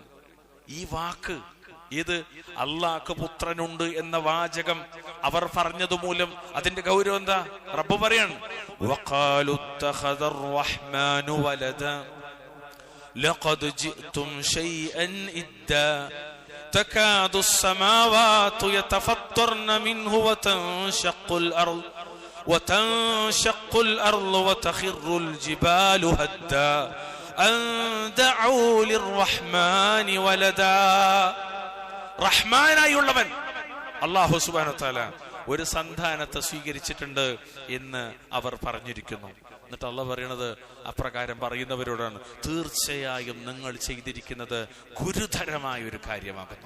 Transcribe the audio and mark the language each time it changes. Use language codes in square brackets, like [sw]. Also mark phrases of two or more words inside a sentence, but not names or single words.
[ml] ഈ വാക്ക് ഇത് അള്ളാഹ്ക്ക് പുത്രനുണ്ട് എന്ന വാചകം അവർ പറഞ്ഞതുമൂലം അതിന്റെ ഗൗരവം എന്താ? റബ്ബ് പറയാണ്, [ar] وقالوا اتخذ الرحمن ولدا لقد جئتم شيئا إدا تكاد السماوات يتفطرن منه وتنشق الأرض وتخر الجبال هدا أن دعوا للرحمن ولدا. [ml] റഹ്മാനായുള്ളവൻ അല്ലാഹു [ar] سبحانه وتعالى [ml] ഒരു സന്താനത്തെ സ്വീകരിച്ചിട്ടുണ്ട് എന്ന് അവർ പറഞ്ഞിരിക്കുന്നു. എന്നിട്ട് അള്ളാഹ് പറയണത് അപ്രകാരം പറയുന്നവരോടാണ്, തീർച്ചയായും നിങ്ങൾ ചെയ്തിരിക്കുന്നത് ഗുരുതരമായ ഒരു കാര്യമാകുന്നു.